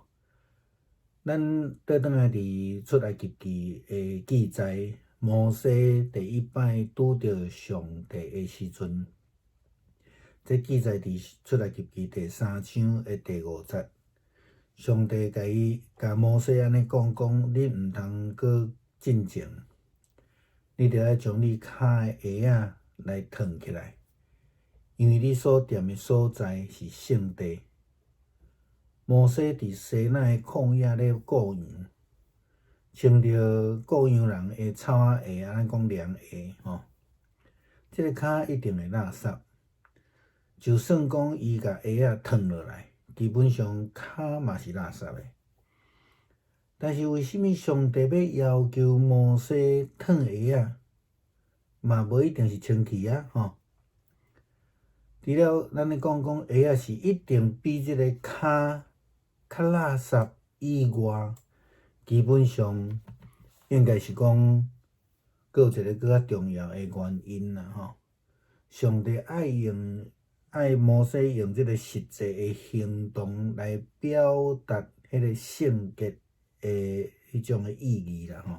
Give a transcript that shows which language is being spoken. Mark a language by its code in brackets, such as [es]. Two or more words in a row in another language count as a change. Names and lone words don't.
[nan] 咱倒转来伫出埃及记的记载，摩西第一摆拄着上帝的时阵，这记载伫出埃及记第3章的第5节。上帝甲摩西安尼讲，你毋通阁进前，你着爱将你骹的鞋来脱起来，因为你所踮的所在是圣地。摩西伫西奈旷野咧牧羊，穿着牧羊人的草仔鞋，安尼讲凉鞋吼。这个骹一定会垃圾，就算讲伊甲鞋脱落来，基本上骹嘛是垃圾的。但是为什么上帝要求摩西脱鞋嘛无一定是清气吼？除了咱咧讲鞋是一定比这个骹较垃圾以外，基本上应该是讲，阁有一个更较重要的原因啦吼。上帝爱摩西用这个实际的行动来表达迄个圣洁的迄种的意义啦吼。